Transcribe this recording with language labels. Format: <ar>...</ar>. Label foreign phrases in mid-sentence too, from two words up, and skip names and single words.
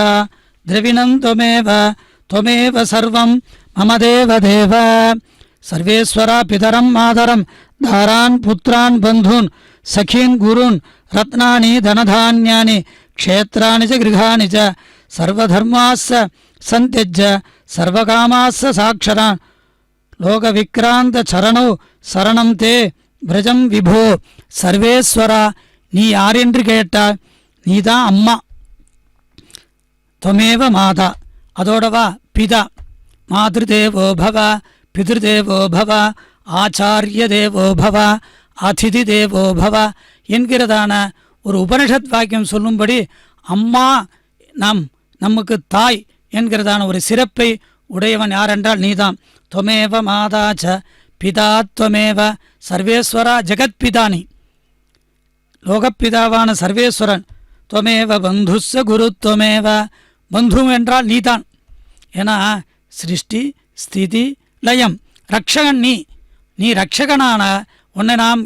<sa>द्रविणं त्वमेव त्वमेव सर्वं मम देवदेव सर्वेश्वरा पितरं मातरं दारान् पुत्रान् बन्धून् सखीन् गुरून् रत्नानि धनधान्यानि क्षेत्राणि च गृहाणि च सर्वधर्मास्स सन्त्यज्य सर्वकामास्स साक्षरान् लोकविक्रान्तचरणौ शरणम् ते विरजम् विभो</sa> <ta>சர்வேஸ்வரா நீ யார் என்று கேட்டால் நீதான் அம்மா</ta> <sa>त्वमेव माता</sa> <ta>அதோடவா பிதா</ta> <sa>मातृदेवो भव पितृदेवो भव आचार्य देवो भव अतिथि देवो भव</sa> <ta>என்கிறதான ஒரு உபனிஷத் வாக்கியம் சொல்லும்படி அம்மா நமக்கு தாய் என்கிறதான ஒரு சிறப்பை உடையவன் யாரென்றால் நீதான்</ta> <sa>त्वमेव माता च पिता त्वमेव</sa> <ta>சர்வேஸ்வரா ஜெகத்பிதானி லோகப்பிதாவான சர்வேஸ்வரன்</ta> <sa>त्वमेव बन्धुश्च गुरु त्वमेव</sa> <ta>பந்து என்றால் நீதான் ஏன்னா சிருஷ்டி ஸ்திதி லயம் ரக்ஷகன் நீ ரக்ஷகனான உன்னை நாம்</ta>